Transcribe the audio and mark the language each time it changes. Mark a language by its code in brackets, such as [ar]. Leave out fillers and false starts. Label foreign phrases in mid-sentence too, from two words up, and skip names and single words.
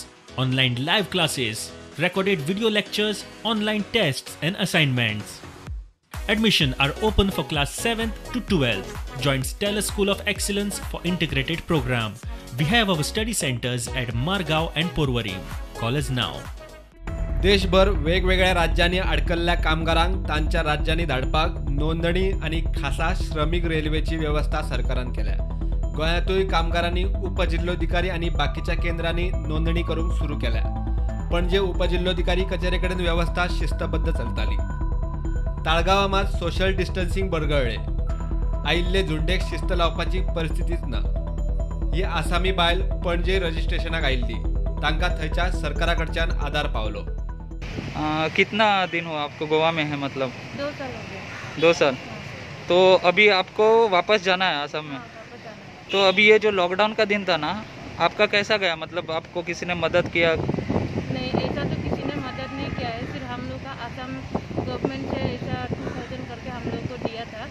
[en] Online live classes, recorded video lectures, online tests and assignments. Admission are open for class 7th to 12th. Join Stella School of Excellence for integrated program. We have our study centers at Margao and Porvorim. Call us now. [kok] देशभर वेगवेगळ्या राज्यांनी अडकल्ल्या कामगारांक तांच्या राज्यांनी धाडपाक नोंदणी आणि खासा श्रमिक रेल्वेची व्यवस्था सरकारान केल्या. गोंयांतूय कामगारांनी उपजिल्लोधिकारी आणि बाकीच्या केंद्रांनी नोंदणी करूंक सुरू केल्या. पणजे उपजिल्लोधिकारी कचेरे कडेन व्यवस्था शिस्तबद्ध चलताली. ताळगांवां मात [en] social distancing [kok] बरगळ्ळे. आयिल्ले झुंडेक शिस्त लावपाची परिस्थितीच ना. ही आसामी बायल पणजे रजिस्ट्रेशनाक आयिल्ली. तांकां थंयच्या सरकारा कडच्यान आधार पावलो. [hi] कितना दिन हुआ आपको गोवा में है? मतलब 2 साल हो गया। 2 साल। तो अभी आपको वापस जाना है असम में? हाँ, वापस जाना है। तो अभी ये जो लॉकडाउन का दिन था ना, आपका कैसा गया? मतलब आपको किसी ने मदद किया? नहीं, ऐसा तो किसी ने मदद नहीं किया है। सिर्फ हम लोग का असम गवर्नमेंट से ऐसा 2000 करके हम लोग को दिया था।